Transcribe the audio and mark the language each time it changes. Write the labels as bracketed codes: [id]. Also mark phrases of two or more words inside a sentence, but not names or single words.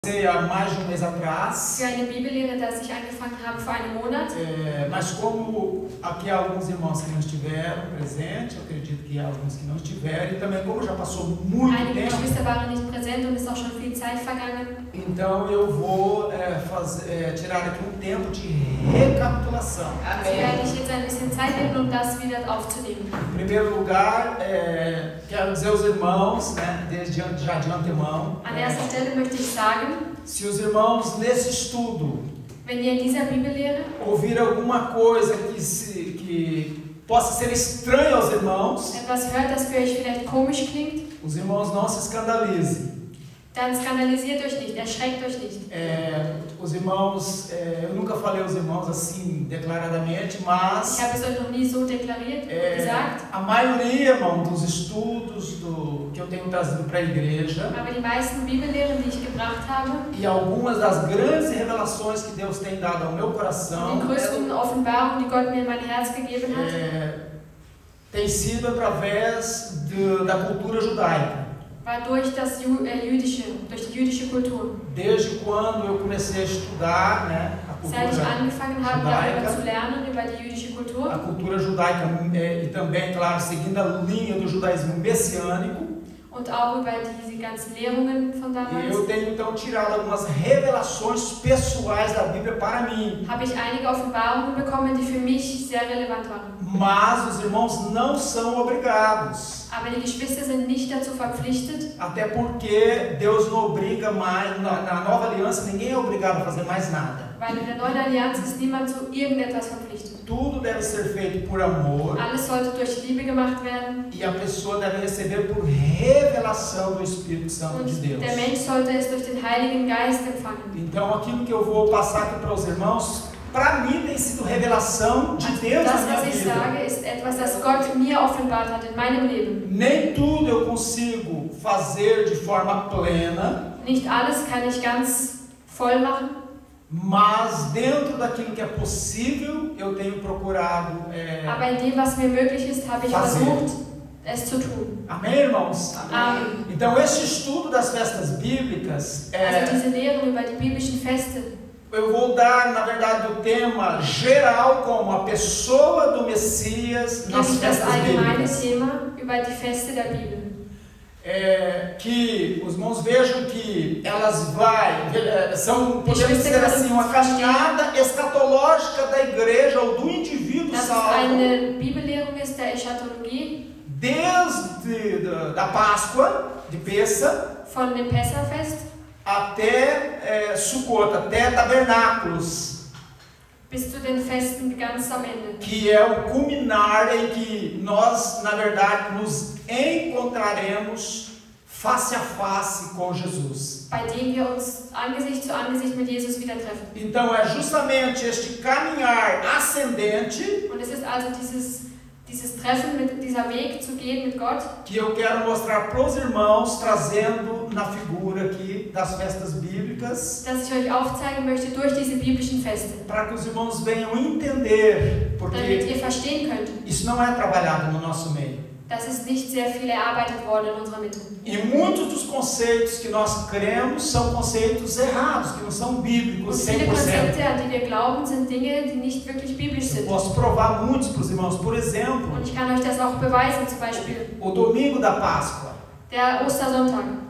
[pt] Há mais de mês atrás. [de] Für eine Bibellehre, das ich angefangen habe vor einem Monat. [pt] Mas como aqui há alguns irmãos que não estiveram presentes, eu acredito que há alguns que não estiveram, e também como já passou muito [de] Einige [pt] tempo, [de] Geschwister waren nicht präsent und es ist auch schon viel Zeit vergangen. [pt] então eu vou tirar aqui um tempo de recapitulação. [de] Also werde ich jetzt ein bisschen Zeit nehmen, um das wieder aufzunehmen. [pt] Em primeiro lugar, quero dizer aos irmãos, já de antemão, [de] An erster Stelle möchte ich sagen, [pt] se os irmãos nesse estudo [de] wenn ihr in dieser Bibellehre [pt] ouvir alguma coisa que possa ser estranha aos irmãos, [de] etwas hört, das für euch vielleicht komisch klingt, [pt] os irmãos não se escandalizem. [de] dann skandalisiert euch nicht, erschreckt euch nicht. [pt] Os irmãos, eu nunca falei aos irmãos assim declaradamente, mas [de] Ich habe es euch noch nie so deklariert, gesagt, [pt] a maioria, irmão, dos estudos que eu tenho trazido para a igreja [de] aber die meisten Bibellehren, die ich gebracht habe, [pt] e algumas das grandes revelações que Deus tem dado ao meu coração, [de] die größten Offenbarungen, die Gott mir in mein Herz gegeben hat, [pt] tem sido através da cultura judaica. [de] war durch die jüdische Kultur. [pt] Desde quando eu comecei a estudar, a [de] Seit ich [pt] cultura [de] angefangen habe, darüber [pt] judaica, [de] zu lernen, über die jüdische Kultur, [pt] a cultura judaica e também, claro, seguindo a linha do judaísmo messiânico, [de] und auch über diese ganzen Lehrungen von [pt] e [de] damals, [pt] eu tenho então tirado algumas revelações pessoais da Bíblia para mim. [de] habe ich einige Offenbarungen bekommen, die für mich sehr relevant waren. [pt] Mas os irmãos não são obrigados, [de] Aber die Geschwister sind nicht dazu verpflichtet, [pt] até porque Deus não obriga mais, na nova aliança ninguém é obrigado a fazer mais nada. [de] weil in der neuen Allianz ist niemand zu irgendetwas verpflichtet. [pt] Tudo deve ser feito por amor [de] Alles sollte durch Liebe gemacht werden [pt] e a pessoa deve receber por revelação do Espírito Santo de [de] und [pt] Deus. [de] der Mensch sollte es durch den Heiligen Geist empfangen. [pt] Então aquilo que eu vou passar aqui para os irmãos, para mim tem sido revelação de Deus na [de] Das, [pt] minha [de] was ich [pt] vida. [de] sage, ist etwas, das Gott mir offenbart hat in meinem Leben. [pt] Nem tudo eu consigo fazer de forma plena, [de] Nicht alles kann ich ganz voll machen, [pt] mas dentro daquilo que é possível, eu tenho procurado. [de] aber in dem, was mir möglich ist, habe ich [pt] Fazer. [de] versucht, es zu tun. [pt] Amém, irmãos? [de] Amen. [pt] Então, este estudo das festas bíblicas, [de] Also diese Lehren über die biblischen Feste, [pt] eu vou dar, na verdade, o tema geral como a pessoa do Messias nas [de] nämlich das [pt] festas [de] allgemeine [pt] bíblicas. [de] Thema über die Feste der Bibel. [pt] Que os irmãos vejam que elas são, podemos dizer assim, uma caminhada escatológica da igreja ou do indivíduo [de] Dass es [pt] salvo, [de] eine Bibellehrung ist der Eschatologie, [pt] desde da Páscoa, de Pessa, [de] von dem Pessachfest [pt] até Sukkot, até Tabernáculos, [de] bis zu den Festen ganz am Ende. [pt] que é o culminar em que nós, na verdade, nos encontraremos face a face com Jesus. [de] Bei dem wir uns Angesicht zu Angesicht mit Jesus wieder treffen. [pt] Então é justamente este caminhar ascendente [de] Und es ist also dieses Treffen, dieser Weg zu gehen mit Gott, [pt] que eu quero mostrar para os irmãos, trazendo na figura aqui das festas bíblicas, [de] das ich euch aufzeigen möchte durch diese biblischen Feste, [pt] para que os irmãos venham entender, [de] damit [pt] porque [de] ihr verstehen könnt. [pt] isso não é trabalhado no nosso meio. [de] Das ist nicht sehr viel erarbeitet worden in unserer Mitte. [pt] E muitos dos conceitos que nós cremos são conceitos errados, que não são bíblicos [de] Und viele [pt] 100%. [de] Konzepte, an die wir glauben, sind Dinge, die nicht wirklich biblisch [pt] Eu [de] sind. [pt] posso provar muitos para os irmãos. Por exemplo, [de] Und ich kann euch das auch beweisen, zum Beispiel [pt] o domingo da Páscoa. [de] der Ostersonntag.